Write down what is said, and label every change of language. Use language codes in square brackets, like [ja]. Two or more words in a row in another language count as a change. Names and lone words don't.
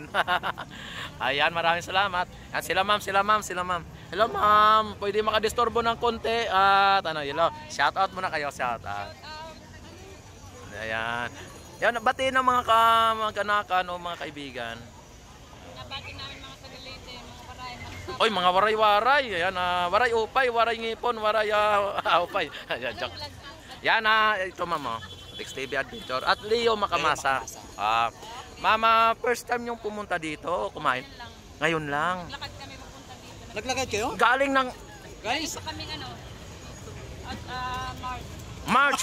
[tl] Ayan, maraming salamat. Yan, sila ma'am. Hello ma'am, pwede makadisturbo ng konti at hello. [en] Shout out [tl] muna kayo, [en] shout out. [tl] Ayan. Yan, batiin ng mga kamag-anakan o mga kaibigan. Nabati namin mga taga-Leyte, mga waray, Oy, mga waray-waray. Ayan, waray upay, waray ngipon, waray upay. Ayan, joke. Yan ito mama, Rex TV Adventure at Leo Makamasa. Mama, [en] first time [tl] yung pumunta dito o kumain? Ngayon lang. Lakad kami pupunta dito. Naglakad kayo? Galing ng Guys, Kami March.